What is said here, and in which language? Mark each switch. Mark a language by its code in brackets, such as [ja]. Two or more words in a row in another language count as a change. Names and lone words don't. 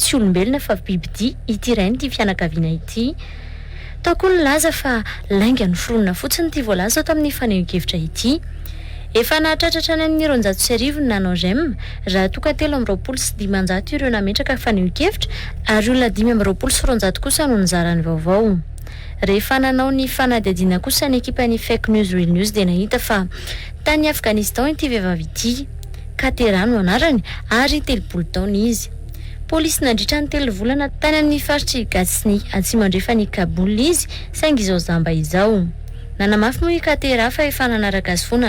[mg] tsy olombelona fa bibidia ity iray nyity fianakaviana ity tao koa ny laza fa lainga ny foronina fotsiny ity voalaza tao amin'ny faneho-kevitra ity efa nahatratratra any amin'ny 900 ny nanao rem raha toka 320 ireo nametraka faneho-kevitra ary olona 520 kosa no nizarany vaovao rehefa nanao ny fanadihadiana kosa ny ekipan'ny [en] fake news real news [mg] dia nahita fa tany Afghanistan ity vehivavy ity katerano anarany ary 3 taona izy polisy nandritra ny 3 volana tany amin'ny faritry gasy atsimo andrefany Kaboul izy saingy izao zamba izao nanamafy moa ikatera fa efa nanaraka azy foana